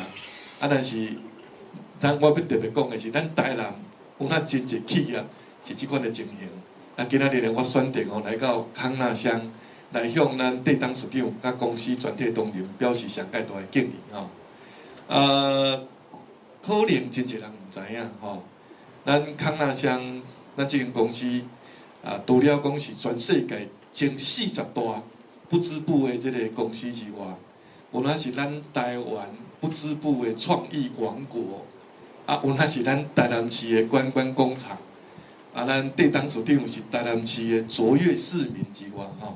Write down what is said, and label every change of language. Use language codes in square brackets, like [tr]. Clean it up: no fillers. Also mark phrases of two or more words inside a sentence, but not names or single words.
[nan] 但是，我要特别讲的是，咱台南有那真侪企业是即款的情形。今仔日我选定来到康那乡，来向咱地当署长甲公司全体同仁表示上界大的敬意吼。可能真侪人唔知影吼，咱康那乡咱即间公司除了讲是全世界前40大不织布的这个公司之外，有那是咱台湾不织布的创意王国，有那是咱台南市的观光工厂，咱地当署长是台南市的卓越市民之外吼。